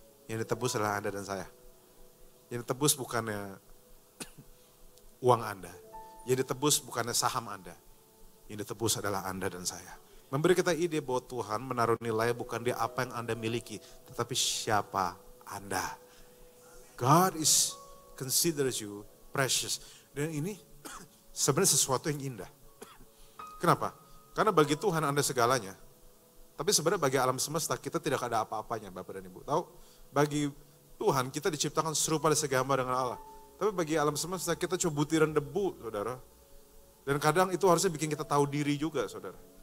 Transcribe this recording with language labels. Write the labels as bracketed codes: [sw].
[id] Yang ditebus adalah Anda dan saya. Yang ditebus bukannya uang Anda. Yang ditebus bukannya saham Anda. Yang ditebus adalah Anda dan saya. Memberi kita ide bahwa Tuhan menaruh nilai bukan di apa yang Anda miliki, tetapi siapa Anda. [en] God is considers you precious. [id] Dan ini sebenarnya sesuatu yang indah. Kenapa? Karena bagi Tuhan Anda segalanya. Tapi sebenarnya bagi alam semesta kita tidak ada apa-apanya, Bapak dan Ibu. Tahu? Bagi Tuhan kita diciptakan serupa dan segambar dengan Allah. Tapi bagi alam semesta kita cuma butiran debu, saudara. Dan kadang itu harusnya bikin kita tahu diri juga, saudara.